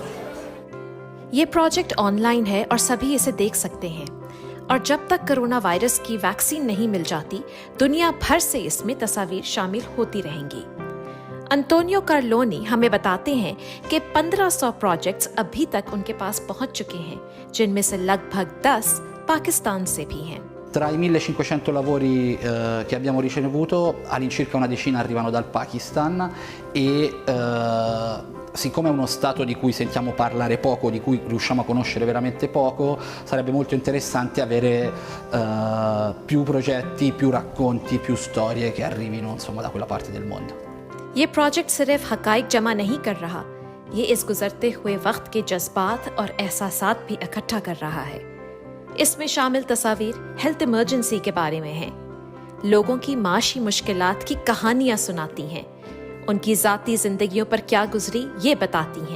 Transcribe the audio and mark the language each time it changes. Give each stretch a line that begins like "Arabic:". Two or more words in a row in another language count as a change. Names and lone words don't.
Urdu: یہ پروجیکٹ آن لائن ہے اور سبھی اسے دیکھ سکتے ہیں، اور جب تک کرونا وائرس کی ویکسین نہیں مل جاتی دنیا بھر سے اس میں تصاویر شامل ہوتی رہیں گی. انطونیو کارلونی ہمیں بتاتے ہیں کہ 1500 پروجیکٹس ابھی تک ان کے پاس پہنچ چکے ہیں، جن میں سے لگ بھگ 10 پاکستان سے بھی ہیں.
Italian: Tra i 1500 lavori che abbiamo ricevuto, all'incirca una decina arrivano dal Pakistan e siccome è uno stato di cui sentiamo parlare poco, di cui riusciamo a conoscere veramente poco, sarebbe molto interessante avere più progetti, più racconti, più storie che arrivino insomma da quella parte del mondo.
Urdu: یہ پروجیکٹ صرف حقائق جمع نہیں کر رہا، یہ اس گزرتے ہوئے وقت کے جذبات اور احساسات بھی اکٹھا کر رہا ہے. اس میں شامل تصاویر ہیلتھ ایمرجنسی کے بارے میں ہیں، لوگوں کی معاشی مشکلات کی کہانیاں سناتی ہیں، ان کی ذاتی زندگیوں پر کیا گزری یہ بتاتی ہیں.